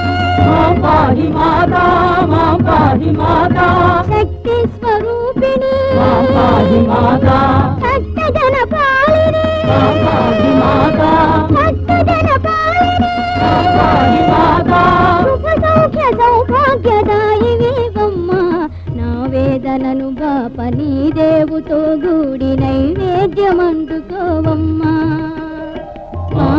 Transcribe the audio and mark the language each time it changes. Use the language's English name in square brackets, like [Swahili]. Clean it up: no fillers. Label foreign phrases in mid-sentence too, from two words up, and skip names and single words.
[Sanskrit] मां पाहि माता [Telugu] శక్తి స్వరూపిణి [Sanskrit] मां पाहि माता [Telugu] భక్తజన పాలిని [Sanskrit] मां पाहि माता [Telugu] భక్తజన పాలిని [Sanskrit] मां पाहि माता [Telugu] సుఖ సౌఖ్య సౌభాగ్యదాయివేవమ్మా నా వేదనను బాపని దేవుతో గూడి నైవేద్యమందుకోవమ్మా మాం